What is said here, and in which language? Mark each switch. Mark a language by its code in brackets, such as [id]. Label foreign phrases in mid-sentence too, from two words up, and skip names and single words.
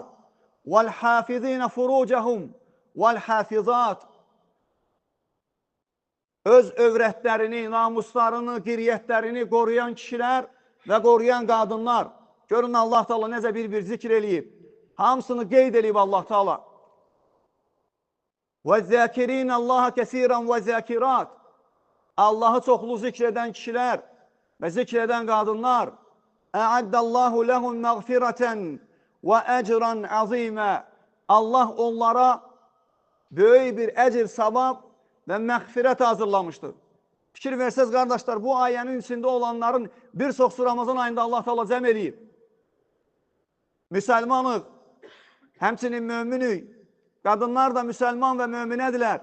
[ar] وَالْحَافِظِينَ فُرُوجَهُمْ وَالْحَافِظَاتِ, [az] öz övrətlərini, namuslarını, qiriyyətlərini qoruyan kişilər və qoruyan qadınlar. Görün Allah Teala necə bir-bir zikr eləyib. Hamısını qeyd eləyib Allah Teala. [ar] وَالذَّاكِرِينَ اللّٰهَ كَسِيرًا وَالذَّاكِرَاتِ, [az] Allahı çoxlu zikr edən kişilər və zikr edən qadınlar. [ar] اَعَدَّ اللّٰهُ لَهُمْ مَغْفِرَةً وَاَجْرًا عَظِيمًا, [az] Allah onlara böyük bir əcr, savab və məğfirət hazırlamışdır. Fikir versəz, qardaşlar, bu ayənin içində olanların bir çoxsu Ramazan ayında Allah Teala cəm eləyib. Müsəlmanıq, həmçinin möminik, qadınlar da müsəlman və möminədirlər.